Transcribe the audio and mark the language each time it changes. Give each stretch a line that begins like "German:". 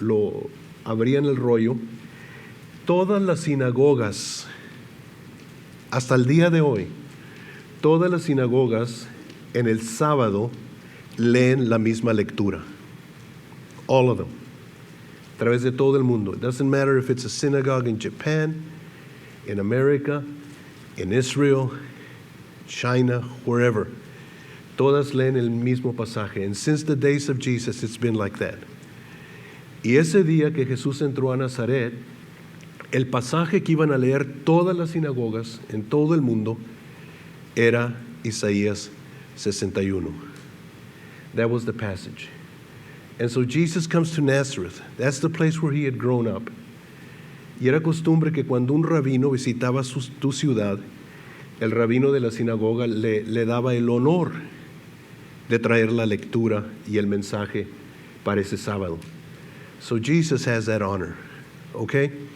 Spanish: Lo abrían el rollo. Todas las sinagogas, hasta el día de hoy, todas las sinagogas en el sábado leen la misma lectura.
English: All of them.
Spanish: A través de todo el mundo.
English: It doesn't matter if it's a synagogue in Japan, in America, in Israel, China, wherever.
Spanish: Todas leen el mismo pasaje.
English: And since the days of Jesus, it's been like that.
Spanish: Y ese día que Jesús entró a Nazaret, el pasaje que iban a leer todas las sinagogas en todo el mundo era Isaías 61.
English: That was the passage. And so Jesus comes to Nazareth. That's the place where he had grown up.
Spanish: Y era costumbre que cuando un rabino visitaba tu ciudad, el rabino de la sinagoga le daba el honor de traer la lectura y el mensaje para ese sábado.
English: So Jesus has that honor, okay?